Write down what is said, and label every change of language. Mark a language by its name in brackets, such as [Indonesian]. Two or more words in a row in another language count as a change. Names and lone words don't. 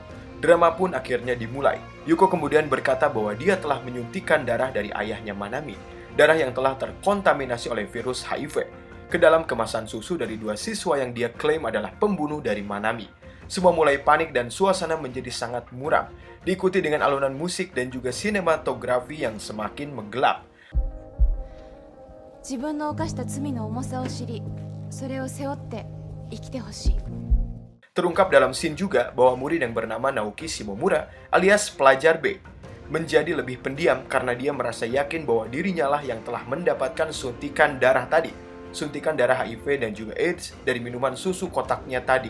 [Indonesian] Drama pun akhirnya dimulai. Yuko kemudian berkata bahwa dia telah menyuntikkan darah dari ayahnya Manami, darah yang telah terkontaminasi oleh virus HIV, ke dalam kemasan susu dari dua siswa yang dia klaim adalah pembunuh dari Manami. Semua mulai panik dan suasana menjadi sangat muram, diikuti dengan alunan musik dan juga sinematografi yang semakin menggelap. [Japanese] 自分の犯した罪の重さを知り、それを背負って生きてほしい。 [Indonesian] Terungkap dalam scene juga bahwa murid yang bernama Naoki Shimomura alias pelajar B menjadi lebih pendiam karena dia merasa yakin bahwa dirinya lah yang telah mendapatkan suntikan darah tadi, suntikan darah HIV dan juga AIDS dari minuman susu kotaknya tadi.